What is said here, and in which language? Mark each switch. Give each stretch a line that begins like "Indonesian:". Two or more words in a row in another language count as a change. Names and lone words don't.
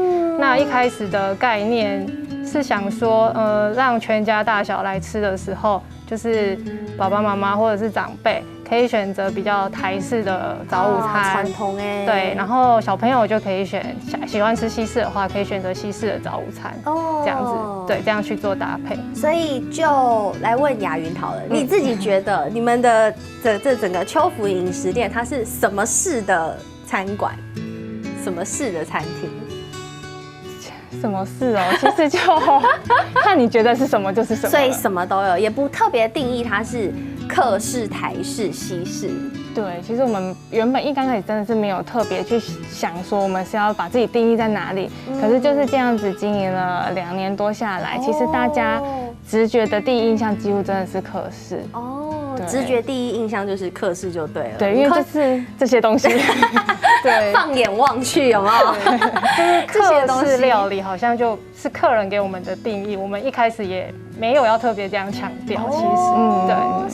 Chinese: 那一開始的概念是想說，讓全家大小來吃的時候，就是爸爸媽媽或者是長輩可以選擇比較台式的早午餐，傳統對，然後小朋友就可以選喜歡吃西式的話，可以選擇西式的早午餐，這樣子，對，這樣去做搭配。所以就來問雅雲好了，你自己覺得你們的這整個秋福飲食店，它是什麼式的餐館，什麼式的餐廳？什麼事哦？其實就看你覺得是什麼就是什麼，所以什麼都有，也不特別定義它是客式、台式、西式。對，其實我們原本一剛開始真的是沒有特別去想說我們是要把自己定義在哪裡，可是就是這樣子經營了2年多下來，其實大家直覺的第一印象幾乎真的是客式。直覺第一印象就是客式就對了。對，因為就是這些東西。對，放眼望去有沒有？就是客式料理好像就是客人給我們的定義，我們一開始也沒有要特別這樣強調，其實，對，